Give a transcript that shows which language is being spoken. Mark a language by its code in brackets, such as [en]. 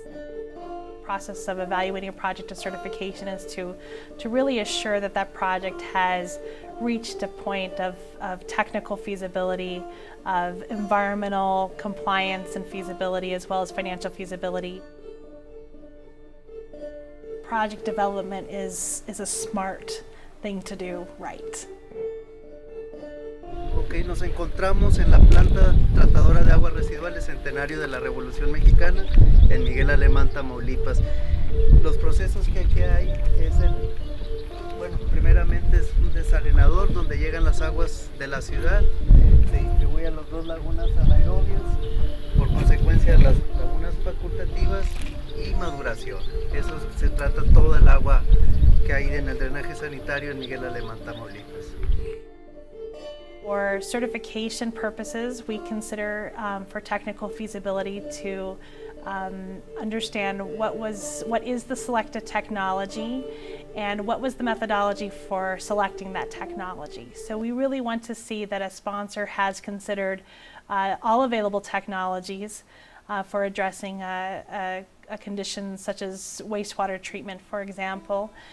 [en] The process of evaluating a project to certification is to really assure that that project has reached a point of technical feasibility, of environmental compliance and feasibility, as well as financial feasibility. Project development is a smart thing to do right. [es] Ok, nos encontramos en la planta tratadora de aguas residuales Centenario de la Revolución Mexicana en Miguel Alemán, Tamaulipas. Los procesos que aquí hay es bueno, primeramente es un desalenador donde llegan las aguas de la ciudad, se distribuye a las dos lagunas anaerobias, por consecuencia las lagunas facultativas y maduración. Eso se trata todo el agua que hay en el drenaje sanitario en Miguel Alemán, Tamaulipas. [en] For certification purposes, we consider for technical feasibility to understand what is the selected technology and what was the methodology for selecting that technology. So we really want to see that a sponsor has considered all available technologies for addressing a condition such as wastewater treatment, for example.